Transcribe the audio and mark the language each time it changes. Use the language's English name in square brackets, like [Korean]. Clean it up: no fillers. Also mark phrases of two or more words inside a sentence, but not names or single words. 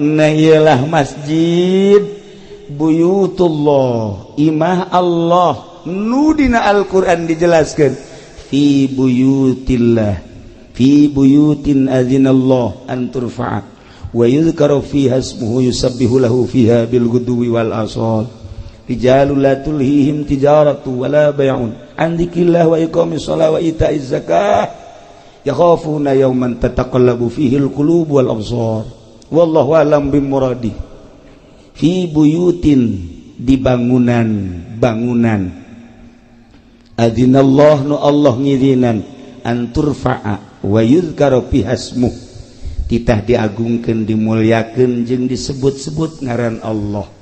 [Sundanese] Nah ialah masjid buyutullah, imah Allah nu dina Al-Qur'an dijelaskan [Arabic] في بيوت الله في بيوت أذن الله أن ترفع ويذكر فيها اسمه يسبح له فيها بالغدو والآصال رجال لا تلهيهم تجارة ولا بيع عن ذكر الله وإقام الصلاة وإيتاء الزكاة يخافون يوما تتقلب فيه القلوب والأبصار والله أعلم بمراده. في بيوت, [Sundanese] di bangunan adzinallah nu Allah ngirinan [Arabic] أن ترفع ويذكر فيها اسمه [Sundanese] titah diagungkeun dimulyakeun jeung disebut-sebut ngaran Allah.